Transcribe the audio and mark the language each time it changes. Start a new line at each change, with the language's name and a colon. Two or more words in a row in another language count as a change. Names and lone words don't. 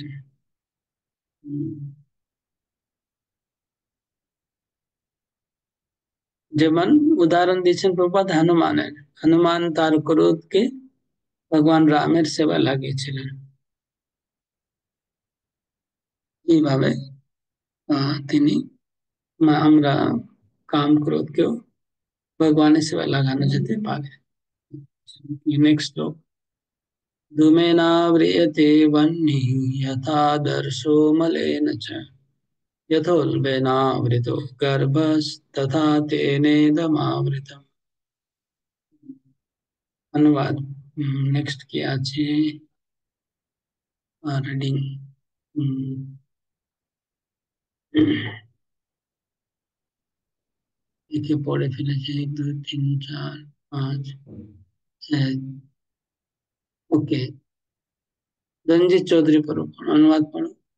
Bangla: হুম, যেমন উদাহরণ দিয়েছেন প্রভুপাদ হনুমানের, হনুমান তার ক্রোধকে ভগবান রামের সেবায় লাগিয়েছিলেন। এইভাবে তিনি, আমরা কাম ক্রোধকেও ভগবানের সেবায় লাগানো যেতে পারে। নেক্সট শ্লোক।
Sanskrit: धूमेनाव्रियते वह्निः यथादर्शो मलेन च यथोल्बेनावृतो गर्भस्तथा तेनेदमावृतम्।
Bangla: अनुवाद नेक्स्ट কি আছে, রিডিং একে পড়ে ফেলেছে, 1 2 3 4 5 6। ওকে, রঞ্জিত চৌধুরী পড়ো, অনুবাদ পড়ো।